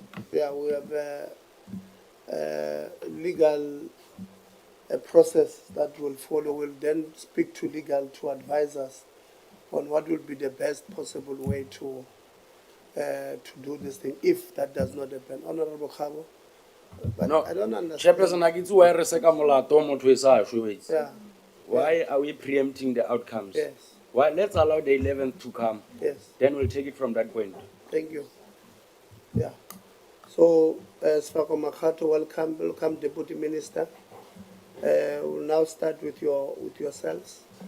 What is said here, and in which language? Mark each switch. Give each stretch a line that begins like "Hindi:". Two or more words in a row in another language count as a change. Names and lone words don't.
English: Yeah, we have legal process that will follow. We'll then speak to legal to advise us on what will be the best possible way to do this thing if that does not happen. Honorable Khabo, but No, I don't understand. Chairperson, I get why
Southern Sotho: reseka molato motho e sa shwe.
English: Yeah. Why are we preempting the outcomes? Yes. Why let's allow the 11th to come. Yes. Then we'll take it from that point. Thank you. Yeah. So, Sefako Makgatho, welcome, Deputy Minister. We'll now start with yourselves.